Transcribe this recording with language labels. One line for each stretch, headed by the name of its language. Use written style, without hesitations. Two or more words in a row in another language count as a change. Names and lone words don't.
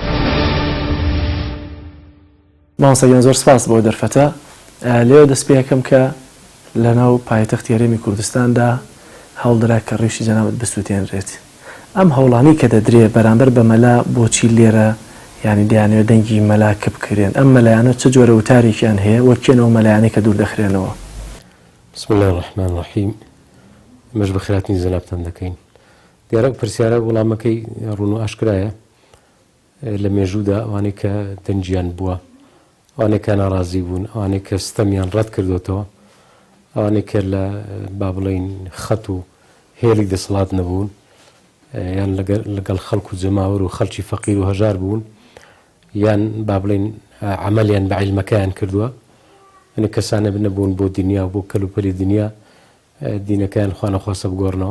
Central Kurdish: مامۆستا زۆر سپاس بۆ دەرفەتە لێوە دەست پێ یەکەم کە لەناو پایتەختی هەرێمی کوردستاندا هەوڵدرا کە ڕیشی جەنابەت بسووتێنرێت ئەم هەوڵانی کە دەدرێت بەرامبەر بە مەلا بۆچی لێرە ینی دەیانوێت دەنگی مەلاکە بکرێن ئەم مەلایانە چه جۆرە وتارێکیان هەیە وەکێنەوە مەلایانەی کە دوور دەخرێنەوە.
Arabic: بسم الله الرحمن الرحیم.
Central Kurdish: مەش بەخێراتنی زەلابتان دەکەین. دیارە پرسیارە وەڵامەکەی ڕوون و ئاشکرایە لە مێژوودا ئەوانەی کە دەنجیان بووە، ئەوانەی کە ناڕازی بوون، ئەوانەی کە ستەمیان ڕەت کردوێتەوە، ئەوانەی کە لە با بڵێین خەت و هێڵی دەسەڵات نەبوون یان لەگەڵ خەڵک و جەماوەر و خەڵکی فەقیر و هەژار بوون یان با بڵێن عەمەلیان بە عیلمەکەیان کردووە، ئەنە کەسانە نەبوون بۆ دنیا و بۆ کەلوپەلی دنیا دینەکەیان خوا نەخواسە بگۆڕنەوە.